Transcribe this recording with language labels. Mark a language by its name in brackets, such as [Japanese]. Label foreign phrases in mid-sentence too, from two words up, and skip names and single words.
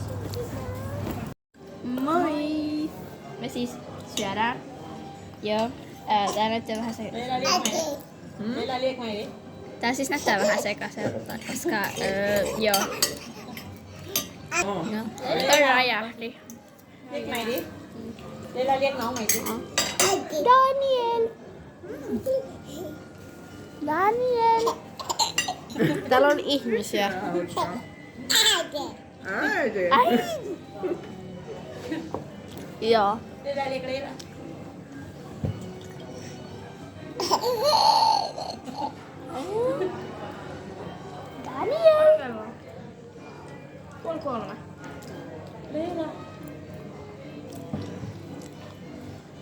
[Finnish] Moi! Me siis syödään. Joo. Tää näyttää vähän se... Tää siis näyttää vähän sekaiselta, koska joo. Joo. Toi räjähti. [Vietnamese] Liếc mày đi. Đây là liếc nó mày đi. [Finnish] Daniel! Daniel! Täällä on ihmisiä. Ai! Joo. [Vietnamese] Đây là liếc đấy. [Finnish] Daniel! [Vietnamese] Đây là.